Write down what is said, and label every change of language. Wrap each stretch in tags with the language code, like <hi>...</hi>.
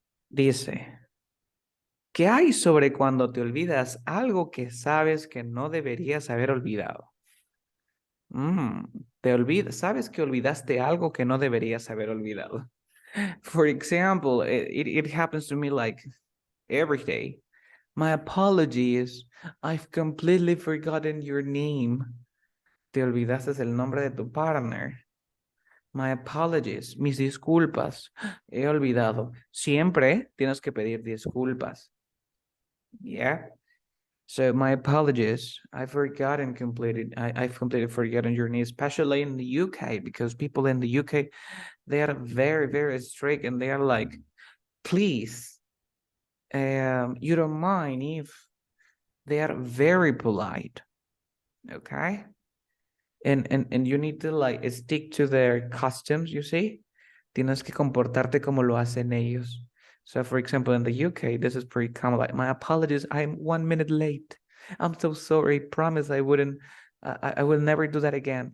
<es>Dice, ¿qué hay sobre cuando te olvidas algo que sabes que no deberías haber olvidado? Sabes que olvidaste algo que no deberías haber olvidado.</es> <en>For example, it happens to me like every day. My apologies, I've completely forgotten your name.</en> <es>Te olvidaste el nombre de tu partner.</es> <en>My apologies,</en> <es>mis disculpas. He olvidado. Siempre tienes que pedir disculpas.</es> <en>Yeah. So my apologies. I've completely forgotten your name, especially in the UK, because people in the UK, they are very, very strict, and they are like, please, you don't mind if they are very polite. Okay. And you need to like stick to their customs, you see?</en> <es>Tienes que comportarte como lo hacen ellos.</es> <en>So for example, in the UK, this is pretty common. Like, my apologies, I'm 1 minute late. I'm so sorry. Promise I wouldn't, I will never do that again.</en>